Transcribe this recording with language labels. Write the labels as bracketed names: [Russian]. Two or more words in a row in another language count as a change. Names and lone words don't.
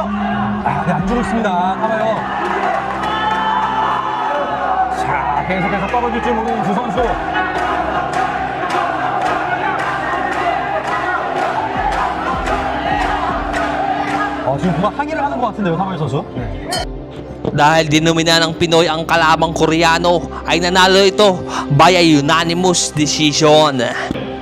[Korean] 네, 안 주고 있습니다. 타마요. 자, 계속해서 떨어질지 모르는 두 선수. 지금 뭔가 항의를 하는 것 같은데요, 타마요 선수. [Filipino] Dahil dinumina ng Pinoy ang kalabang Koreano, ay nanalo ito [English] by a unanimous decision.